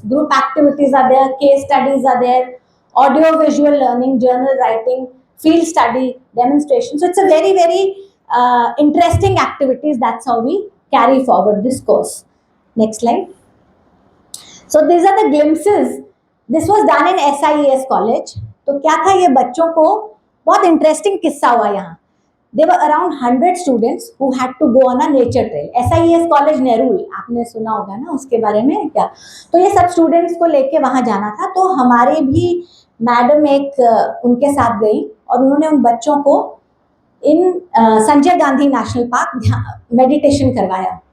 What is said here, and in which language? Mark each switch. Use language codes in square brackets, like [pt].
[en] Group activities are there, case studies are there, audio visual learning, journal writing, field study, demonstration. So it's a very very interesting activities. That's how we carry forward this course. Next slide. So these are the glimpses. This was done in SIES college. [hi] तो क्या था, ये बच्चों को बहुत interesting किस्सा हुआ यहाँ. [en] There were around 100 students who had to go on a nature trail. [hi] SIES college Nehru, आपने सुना होगा ना उसके बारे में क्या. तो ये सब स्टूडेंट्स को लेके वहाँ जाना था. तो हमारे भी मैडम एक उनके साथ गई और उन्होंने उन बच्चों को इन Sanjay Gandhi national park meditation करवाया.